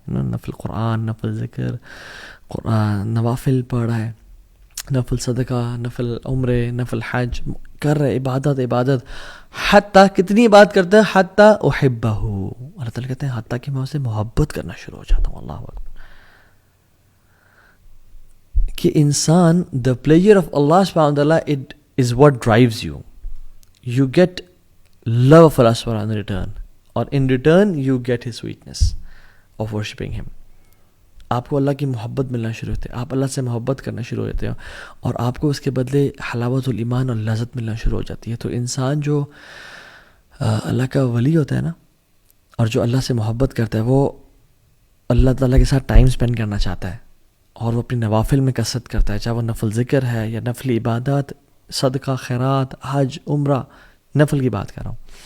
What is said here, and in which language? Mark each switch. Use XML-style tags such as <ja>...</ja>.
<ur>نفل قرآن، نفل ذکر، قرآن، نوافل پڑھ رہا ہے، نفل صدقہ، نفل عمرے، نفل حج کر رہے، عبادت. حتیٰ کتنی عبادت کرتا ہے،</ur> <ar>حتیٰ احبہ.</ar> <ur>اللہ تعالیٰ کہتے ہیں حتیٰ کہ میں اسے محبت کرنا شروع ہو جاتا ہوں. اللہ اکبر. کہ انسان</ur> <en>the pleasure of Allah subhanahu wa ta'ala, it is what drives you. You get love of Allah subhanahu wa ta'ala in return, or in return you get his sweetness of worshipping him.</en> <ur>آپ کو اللہ کی محبت ملنا شروع ہوتے ہیں، آپ اللہ سے محبت کرنا شروع ہوتے ہیں، اور آپ کو اس کے بدلے حلاوت الایمان اور لذت ملنا شروع ہو جاتی ہے. تو انسان جو اللہ کا ولی ہوتا ہے نا، اور جو اللہ سے محبت کرتا ہے، وہ اللہ تعالیٰ کے ساتھ ٹائم اسپینڈ کرنا چاہتا ہے، اور وہ اپنی نوافل میں کثرت کرتا ہے، چاہے وہ نفل ذکر ہے یا نفل عبادات، صدقہ، خیرات، حج، عمرہ، نفل کی بات کر رہا ہوں.</ur>